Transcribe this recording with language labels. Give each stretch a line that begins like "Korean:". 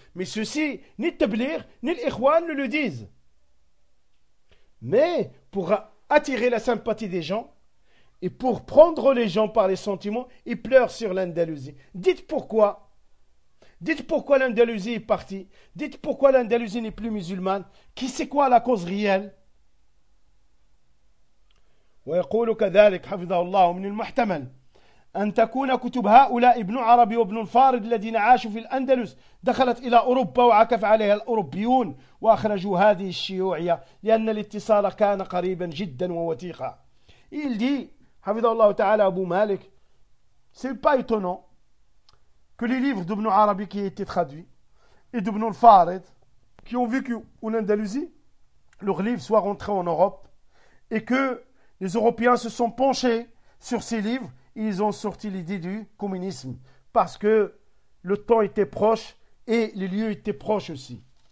French: Mais ceci, ni Tbilir, ni l'Ikhwan ne le disent. Mais pour attirer la sympathie des gens et pour prendre les gens par les sentiments, ils pleurent sur l'Andalousie. Dites pourquoi. Dites pourquoi l'Andalousie est partie. Dites pourquoi l'Andalousie n'est plus musulmane. Qui sait quoi la cause réelle ?
Arabic: ويقول كذلك حفظه الله من المحتمل أن تكون كتب هؤلاء ابن عربي وابن الفارد الذين عاشوا في الأندلس دخلت إلى أوروبا وعكف عليها الأوروبيون وأخرجوا هذه الشيوعية لأن الاتصال كان قريبا جدا ووثيقا.
French: Il dit, حفظه الله تعالى أبو مالك, c'est pas étonnant que les livres d'Ibn Arabi qui ont été traduits et d'Ibn al-Farid qui ont vécu en Andalousie, leurs livres soient rentrés en Europe et que les Européens se sont penchés sur ces livres et ils ont sorti l'idée du communisme parce que le temps était proche et les lieux étaient proches aussi.